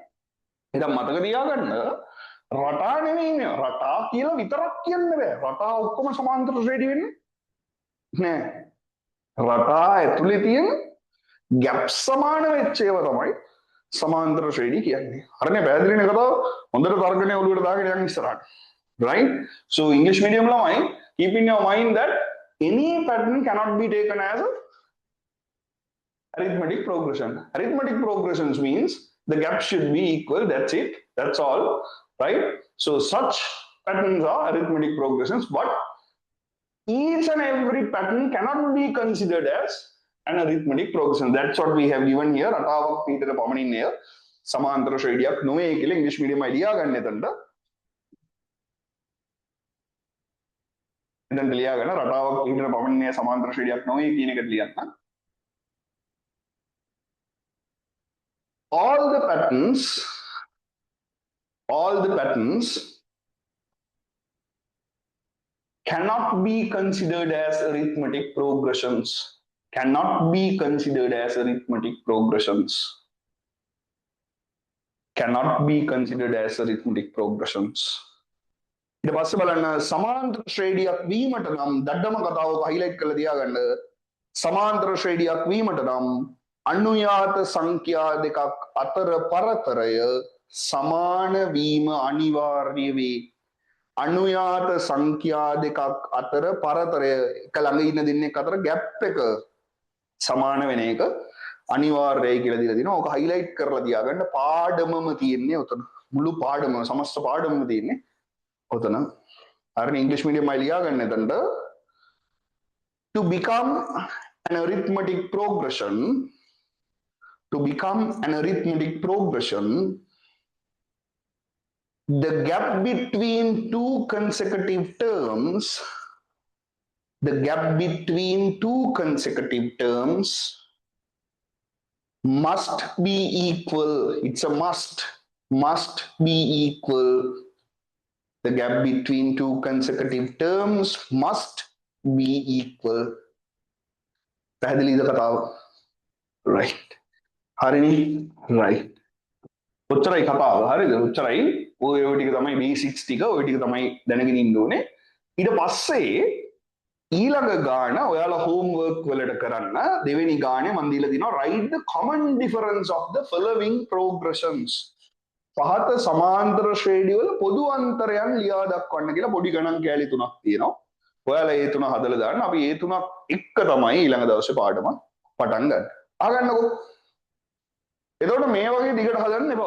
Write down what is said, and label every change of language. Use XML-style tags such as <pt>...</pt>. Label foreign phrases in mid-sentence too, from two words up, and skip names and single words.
<si>එහෙනම් මතක තියාගන්න රටා නෙවෙයි නේ. රටා කියලා විතරක් කියන්න බෑ. රටා ඔක්කොම සමාන්තර ශ්‍රේණිය වෙන්නේ නෑ. රටා ඇතුලේ තියෙන ගැප් සමාන වෙච්ච ඒවා තමයි සමාන්තර ශ්‍රේණිය කියන්නේ. හරිනේ පැහැදිලිනේ කතාව. හොඳට තර්කණය ඔළුවට දාගෙන යන්න ඉස්සරහට.</si> <en>Right? So English medium lamai, keep in your mind that any pattern cannot be taken as a arithmetic progression. Arithmetic progressions means the gap should be equal. That's it. That's all. Right? So such patterns are arithmetic progressions, but each and every pattern cannot be considered as an arithmetic progression. That's what we have given here.</en> <si>රටාවක් පිටර පමණින් එය සමාන්තර ශ්‍රේණියක් නොවේ කියලා ඉංග්‍රීසි මීඩියම් අයිඩියා ගන්න එතනට. එතනට ලියාගන්න රටාවක් පිටර පමණින් එය සමාන්තර ශ්‍රේණියක් නොවේ කියන එකට ලියන්න.</si> <en>all the patterns cannot be considered as arithmetic progressions. Cannot be considered as arithmetic progressions. Cannot be considered as arithmetic progressions.</en> <si>ඊට පස්සේ බලන්න සමාන්තර ශ්‍රේණියක් වීමට නම් දඩම කතාවක highlight කරලා තියාගන්න. සමාන්තර ශ්‍රේණියක් වීමට නම් අනුයාත සංඛ්‍යා දෙකක් අතර පරතරය සමාන වීම අනිවාර්ය වේ. අනුයාත සංඛ්‍යා දෙකක් අතර පරතරය එක ළඟ ඉන්න දෙන්නෙක් අතර ගැප් එක සමාන වෙන එක අනිවාර්යයි කියලා දීලා දිනවා. ඔක highlight කරලා තියාගන්න. පාඩමම තියෙන්නේ උතන. මුළු පාඩම සමස්ත පාඩමම තියෙන්නේ උතන. හරිනේ ඉංග්‍රීසි මීඩියම් අය ලියා ගන්න එතනට</si> <en>to become an arithmetic progression. To become an arithmetic progression, the gap between two consecutive terms, must be equal. It's a must be equal. The gap between two consecutive terms must be equal.</en> <si>පැහැදිලිද කතාව? Right. හරිනේ? Right. ඔච්චරයි කතාව. හරිද? ඔච්චරයි. ඔය ටික තමයි බේසික්ස් ටික. ඔය ටික තමයි දැනගෙන ඉන්න ඕනේ. ඊට පස්සේ ඊළඟ ගාන ඔයාලා homework වලට කරන්න දෙවෙනි ගානේ මම දීලා දිනවා</si> <en>write the common difference of the following progressions.</en> <si>පහත සමාන්තර ශ්‍රේණි වල පොදු අන්තරයන් ලියා දක්වන්න කියලා පොඩි ගණන් කෑලි තුනක් තියෙනවා. ඔයාලා ඒ තුන හදලා දාන්න. අපි ඒ තුනක් එක්ක තමයි ඊළඟ දවසේ පාඩම පටන් ගන්න. අහගන්නකෝ. එතකොට මේ වගේ දිගට හදන්න එපා.</si>